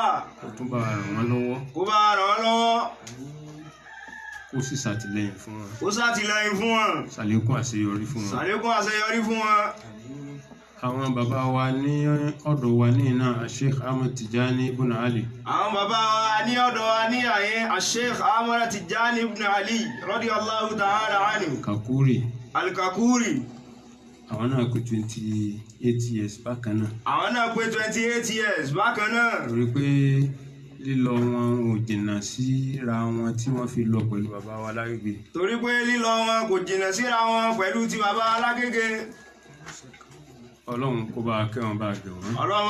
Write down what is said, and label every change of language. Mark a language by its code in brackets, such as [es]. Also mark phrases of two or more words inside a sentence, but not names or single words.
[yo] Kó tún bá ràn wọ́n lọ́wọ́. Kó sì ṣàtìlẹ́yìn fún wọn. Ṣàlékún àṣeyọrí fún wọn. Àwọn bàbá wa ní ọ̀dọ̀ wa ní iná Sheikh Ahmad Tijani ibn Ali. Àwọn bàbá wa ní ọ̀dọ̀ wa ní àyè Sheikh Ahmad Tijani ibn Ali [ar] رضي الله تعالى عنه. [yo] Al-Kakuri. Àwọn náà pé 28 years bákan náà. Torí pé lílọ wọn ò jìnnà síra wọn tí wọ́n fi lọ pẹ̀lú bàbá wa lágége. Ọlọ́run kó bá kẹ́ wọn bá gẹ̀ wọ́n.